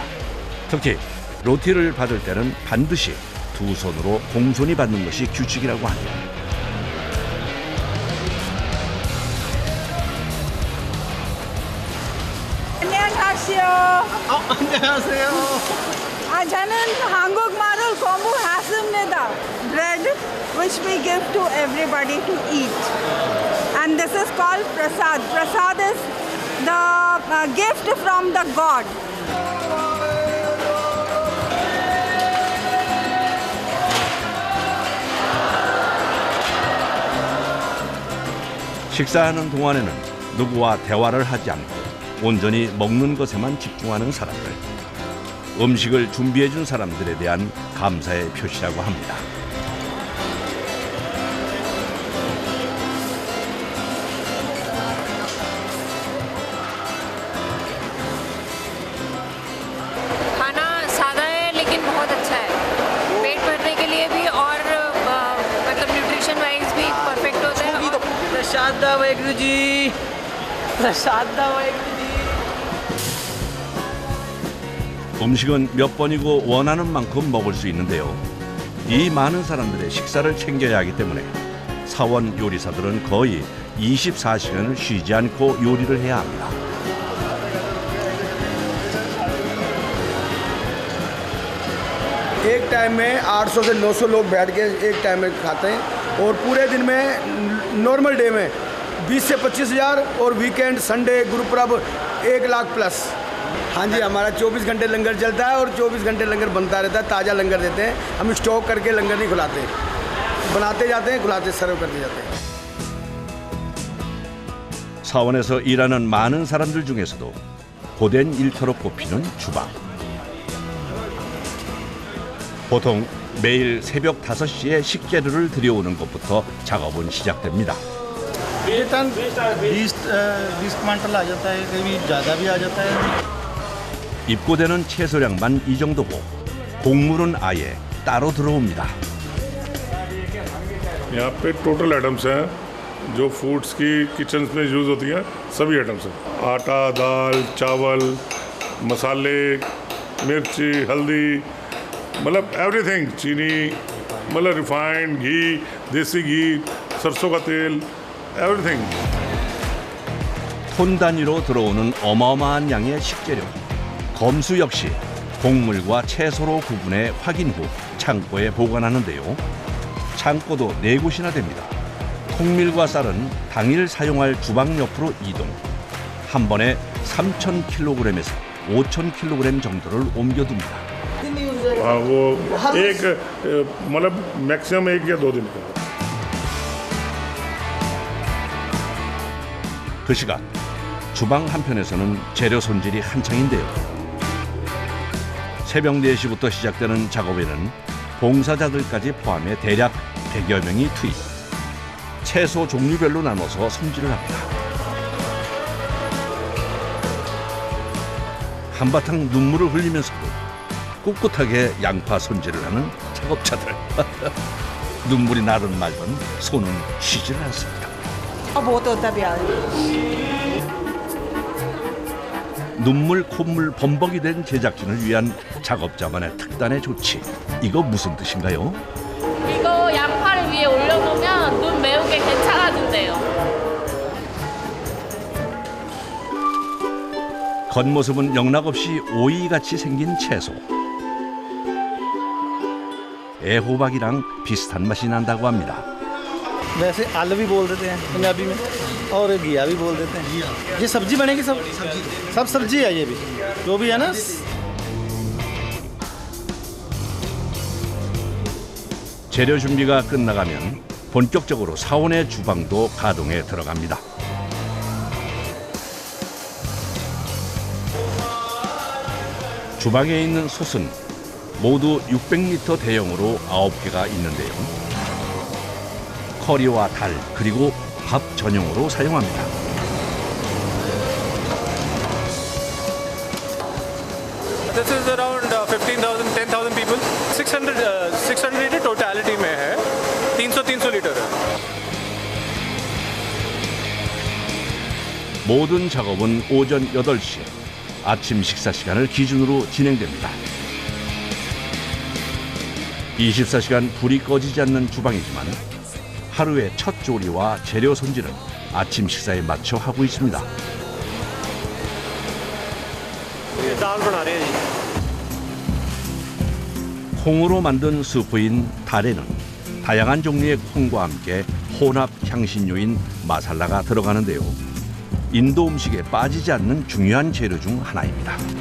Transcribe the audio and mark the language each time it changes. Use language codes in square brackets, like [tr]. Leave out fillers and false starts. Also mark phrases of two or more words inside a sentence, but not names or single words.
[ko] 특히 로티를 받을 때는 반드시 두 손으로 공손히 받는 것이 규칙이라고 하네요. 안녕하세요. 안녕하세요. 저는 한국말을 공부했습니다. [en] Bread which we give to everybody to eat. And this is called prasad. Prasad is the gift from the God. [ko] 식사하는 동안에는 누구와 대화를 하지 않고 온전히 먹는 것에만 집중하는 사람들. 음식을 준비해준 사람들에 대한 감사의 표시라고 합니다. [hi] खाना सादा है लेकिन बहुत अच्छा है। पेट भरने के लिए भी और मतलब [en] nutrition wise [hi] भी परफेक्ट होता है। प्रसाद वाहेगुरु जी। प्रसाद वाहेगुरु जी। [ko] 음식은 몇 번이고 원하는 만큼 먹을 수 있는데요. 이 많은 사람들의 식사를 챙겨야 하기 때문에 사원 요리사들은 거의 24시간을 쉬지 않고 요리를 해야 합니다. [hi] एक टाइम में 800 से 900 लोग बैठ के एक टाइम में खाते हैं और पूरे दिन में [en] normal day [hi] में 20 से 25,000 और [en] weekend Sunday [hi] गुरुपुरब 1 लाख प्लस। हाँ जी, हमारा 24 घंटे लंगर चलता है और 24 घंटे लंगर बनता रहता है। ताज़ा लंगर देते हैं हम, स्टॉक करके लंगर नहीं खुलाते, बनाते जाते हैं, खुलाते सर्व करते जाते हैं। [ko] 사원에서 일하는 많은 사람들 중에서도 고된 일터로 꼽히는 주방. 보통 매일 새벽 5시에 식재료를 들여오는 것부터 작업은 시작됩니다. [hi] वेतन 20 क्विंटल आ जाता है, कभी ज़्यादा भी आ जाता है। [ko] 입고되는 채소량만 이 정도고 곡물은 아예 따로 들어옵니다. [hi] यहाँ पे [en] total items [hi] हैं जो फूड्स की किचन्स में यूज़ होती हैं, सभी आइटम्स हैं। आटा, दाल, चावल, मसाले, मिर्ची, हल्दी, मतलब एवरीथिंग, चीनी, मतलब रिफाइंड घी, देसी घी, सरसों का तेल, एवरीथिंग। [ko] 톤 단위로 들어오는 어마어마한 양의 식재료. 검수 역시 곡물과 채소로 구분해 확인 후 창고에 보관하는데요. 창고도 4곳이나 됩니다. 통밀과 쌀은 당일 사용할 주방 옆으로 이동. 한 번에 3,000kg에서 5,000kg 정도를 옮겨둡니다. [hi] हाँ, वो एक मतलब मैक्सिमम 1 या 2 दिन का। [ko] 그 시간 주방 한편에서는 재료 손질이 한창인데요. 새벽 4시부터 시작되는 작업에는 봉사자들까지 포함해 대략 100여 명이 투입. 채소 종류별로 나눠서 손질을 합니다. 한바탕 눈물을 흘리면서도 꿋꿋하게 양파 손질을 하는 작업자들. 눈물이 나든 말든 손은 쉬질 않습니다. [hi] बहुत होता है प्याज [ko] 눈물 콧물 범벅이 된 제작진을 위한 작업자만의 특단의 조치. 이거 무슨 뜻인가요? 이거 양파를 위에 올려놓으면 눈 매운 게 괜찮아진대요. 겉모습은 영락없이 오이같이 생긴 채소. 애호박이랑 비슷한 맛이 난다고 합니다. [hi] वैसे आलू भी बोल देते हैं पंजाबी में और घिया भी बोल देते हैं ये सब्जी बनेगी सब सब्जी है ये भी जो भी है ना [ko] 재료 준비가 끝나가면 본격적으로 사원의 주방도 가동에 들어갑니다. 주방에 있는 솥은 모두 600리터 대용으로 9개가 있는데요. 커리와 달 그리고 밥 전용으로 사용합니다. [en] This is around 15,000, 10,000 people. [hi] 600 लीटर टोटलिटी में है. 300 लीटर है. [ko] 모든 작업은 오전 8시 아침 식사 시간을 기준으로 진행됩니다. 24시간 불이 꺼지지 않는 주방이지만 하루의 첫 조리와 재료 손질은 아침 식사에 맞춰 하고 있습니다. [hi] दाल बना रहे हैं जी. [ko] 콩으로 만든 수프인 달에는 다양한 종류의 콩과 함께 혼합 향신료인 마살라가 들어가는데요. 인도 음식에 빠지지 않는 중요한 재료 중 하나입니다.